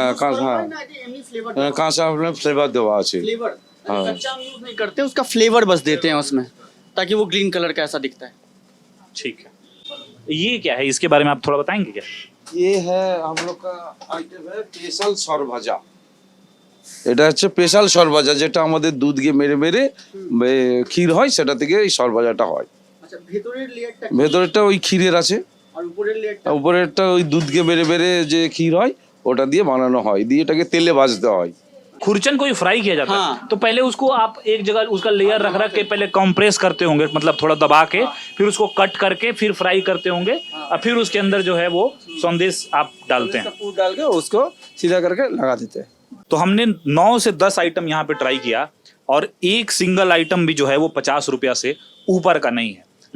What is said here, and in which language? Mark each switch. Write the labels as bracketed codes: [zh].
[hi] Flavour [bn] কাঁচা আমের flavour দেওয়া আছে। [hi] फ्लेवर हाँ। कच्चा आम यूज नहीं करते, उसका फ्लेवर बस देते हैं उसमें, ताकि वो ग्रीन कलर का ऐसा दिखता है। ठीक है, ये क्या है इसके बारे में आप थोड़ा बताएंगे क्या? ये है हम लोग का आइटम है स्पेशल सरभाजा। [bn] এটা হচ্ছে স্পেশাল সরভাজা, যেটা আমাদের দুধ দিয়ে মেরে মেরে ক্ষীর হয়, সেটা থেকে এই সরভাজাটা হয়। আচ্ছা, ভেতরের লেয়ারটা ভেতরেরটা ওই ক্ষীরের আছে, আর উপরের লেয়ারটা উপরেরটা ওই দুধ দিয়ে মেরে মেরে যে ক্ষীর হয় ওটা দিয়ে বানানো হয়, দিয়ে এটাকে তেলে ভাজতে হয়। [hi] खुरचन को ही फ्राई किया जाता हाँ। है, तो पहले उसको आप एक जगह उसका लेयर रख रख के पहले कंप्रेस करते होंगे, मतलब थोड़ा दबा के, फिर उसको कट करके फिर फ्राई करते होंगे, और फिर उसके अंदर जो है वो संदेश आप डालते हैं। पूर डाल के उसको सीधा करके लगा देते हैं। तो हमने 9 से 10 आइटम यहाँ पे ट्राई किया, और एक सिंगल आइटम भी जो है वो 50 रुपया से ऊपर का नहीं है।